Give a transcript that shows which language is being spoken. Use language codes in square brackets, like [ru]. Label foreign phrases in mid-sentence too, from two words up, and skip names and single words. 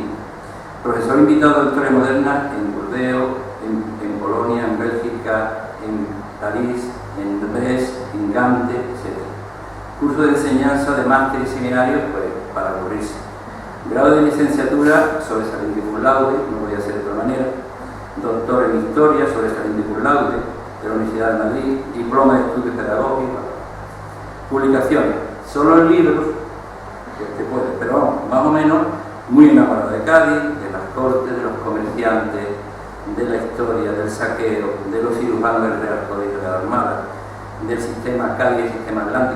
[es] Profesor invitado de Historia Moderna en Burdeos, en Polonia, en Bélgica, en París, en Brest, en Gante, etc. Curso de enseñanza de máster y seminarios, pues para aburrirse. Grado de licenciatura, sobresaliente [la] cum laude, [es] no podía ser de otra manera. Doctor en Historia, sobresaliente [la] cum laude, [es] de la Universidad de Madrid. Diploma de Estudios Pedagógicos. Publicaciones, solo en libros, que puede, pero vamos, más o menos, muy enamorado de Cádiz, de las cortes, de los comerciantes, de la historia, del saqueo, de los cirujanos del Real Colegio de la Armada, del sistema Cádiz y el sistema Atlántico.